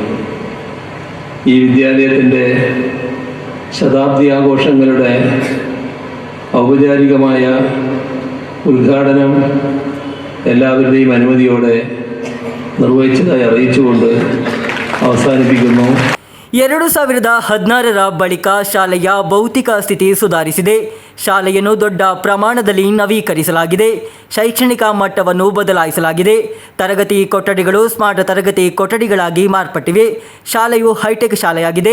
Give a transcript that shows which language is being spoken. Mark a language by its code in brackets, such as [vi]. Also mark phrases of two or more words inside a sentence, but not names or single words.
[ml] ഈ വിദ്യാലയത്തിൻ്റെ ശതാബ്ദി ആഘോഷങ്ങളുടെ ഔപചാരികമായ ഉദ്ഘാടനം എല്ലാവരുടെയും അനുമതിയോടെ നിർവഹിച്ചതായി അറിയിച്ചുകൊണ്ട് അവസാനിപ്പിക്കുന്നു. [kn] 2016ರ ಬಳಿಕ ಶಾಲೆಯ ಭೌತಿಕ ಸ್ಥಿತಿ ಸುಧಾರಿಸಿದೆ. ಶಾಲೆಯನ್ನು ದೊಡ್ಡ ಪ್ರಮಾಣದಲ್ಲಿ ನವೀಕರಿಸಲಾಗಿದೆ. ಶೈಕ್ಷಣಿಕ ಮಟ್ಟವನ್ನು ಬದಲಾಯಿಸಲಾಗಿದೆ. ತರಗತಿ ಕೊಠಡಿಗಳು ಸ್ಮಾರ್ಟ್ ತರಗತಿ ಕೊಠಡಿಗಳಾಗಿ ಮಾರ್ಪಟ್ಟಿವೆ. ಶಾಲೆಯು ಹೈಟೆಕ್ ಶಾಲೆಯಾಗಿದೆ.